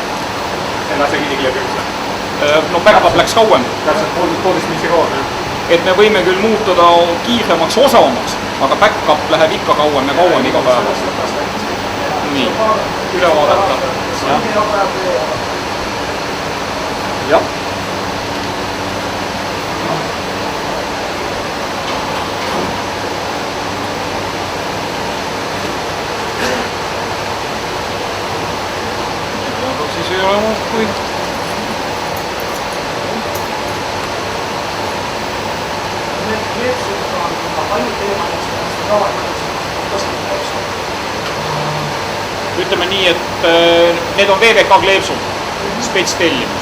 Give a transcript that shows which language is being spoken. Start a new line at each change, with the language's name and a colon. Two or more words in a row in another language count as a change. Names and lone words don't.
Estonian: Ei lase kinni kleebimise. No back-up läks kauem. Täpselt poolteist mingi kauem, jah. Et me võime küll muutuda kiiremaks osavamaks, aga back-up läheb ikka kauem ja kauem iga päev. Nii, üle vaadata. Jah. Siis ei ole muud kui ütleme nii, et need on VVK kleepsud, spetstellimus.